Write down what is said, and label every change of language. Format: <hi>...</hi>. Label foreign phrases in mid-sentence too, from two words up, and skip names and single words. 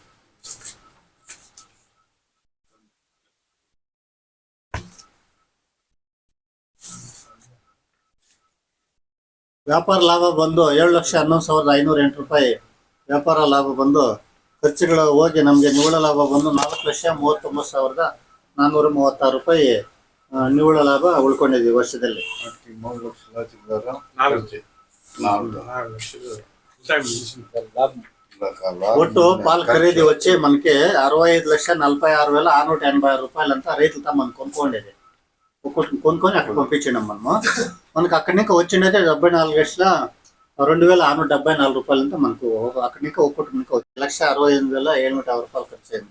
<kn>ವ್ಯಾಪಾರ ಲಾಭ ಬಂದು 7,11,508 ರೂಪಾಯಿ ವ್ಯಾಪಾರ ಲಾಭ ಬಂದು ಖರ್ಚುಗಳು ಹೋಗಿ ನಮಗೆ ನಿವ್ವಳ ಲಾಭ ಬಂದು 4,39,436 ರೂಪಾಯಿ ನಿವ್ವಳ ಲಾಭ ಉಳ್ಕೊಂಡಿದ್ವಿ ವರ್ಷದಲ್ಲಿ.</kn> <te>ఒట్టు పాలు ఖరీదు వచ్చి మనకి 65,46,686 రూపాయలంతా రైతులతో మనం కొనుక్కోండేది. కొనుక్కొని అక్కడ పంపించినాం మనము. మనకు అక్కడి నుంచి వచ్చిండేది 74,2,674 రూపాయలంతా మనకు అక్కడి నుంచి ఒక్కొక్కటి మనకు 1,68,750 రూపాయలు ఖర్చు అయింది.</te>